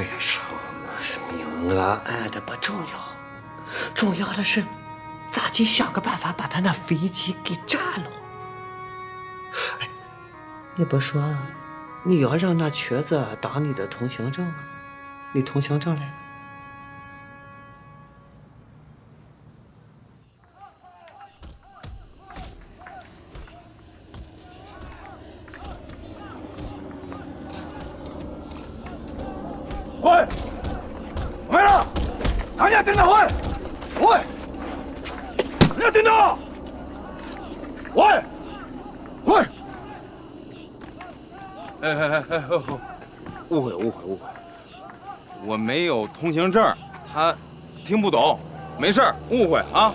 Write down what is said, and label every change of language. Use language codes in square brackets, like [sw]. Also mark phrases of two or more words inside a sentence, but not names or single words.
[zh] 哎呀，什么明了暗的不重要，重要的是咋去想个办法把他那飞机给炸了。哎，你不说你要让那瘸子当你的通行证，你通行证来。 [ja] おいお前ら何やってんだおいおい何やってんだおいおい [zh] 误会，我没有通行证，他听不懂，没事儿，误会啊。